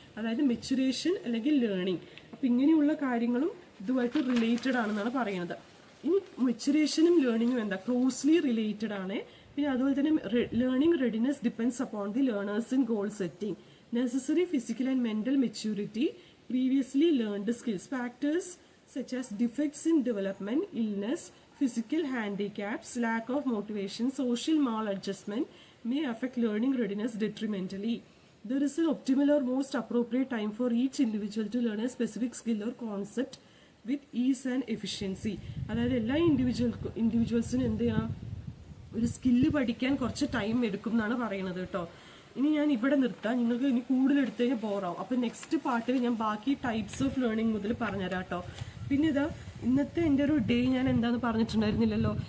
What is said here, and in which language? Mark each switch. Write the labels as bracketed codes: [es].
[ml] അതായത് മെച്ചുറേഷൻ അല്ലെങ്കിൽ ലേണിംഗ്. അപ്പൊ ഇങ്ങനെയുള്ള കാര്യങ്ങളും ഇതുമായിട്ട് റിലേറ്റഡ് ആണെന്നാണ് പറയുന്നത്. ഇനി മെച്ചുറേഷനും ലേണിംഗും എന്താ, ക്ലോസ്ലി റിലേറ്റഡ് ആണ്. പിന്നെ അതുപോലെ തന്നെ [en] Learning readiness depends upon the learners in goal setting, necessary physical and mental maturity, previously learned skills. Factors such as defects in development, illness, physical handicaps, lack of motivation, social maladjustment may affect learning readiness detrimentally. There is an optimal or most appropriate time for each individual to learn a specific skill or concept with ease and efficiency. [ml] അതായത് എല്ലാ ഇൻഡിവിജ്വൽസിനും എന്ത് ചെയ്യണം, ഒരു skill പഠിക്കാൻ കുറച്ച് time എടുക്കും എന്നാണ് പറയുന്നത് കേട്ടോ. ഇനി ഞാൻ ഇവിടെ നിർത്താം, നിങ്ങൾക്ക് ഇനി കൂടുതൽ എടുത്തു കഴിഞ്ഞാൽ ബോറാവും. അപ്പം നെക്സ്റ്റ് പാർട്ടിൽ ഞാൻ ബാക്കി ടൈപ്സ് ഓഫ് ലേണിംഗ് മുതൽ പറഞ്ഞുതരാം കേട്ടോ. പിന്നെ ഇതാ ഇന്നത്തെ എൻ്റെ ഒരു ഡേ ഞാൻ എന്താന്ന് പറഞ്ഞിട്ടുണ്ടായിരുന്നില്ലല്ലോ.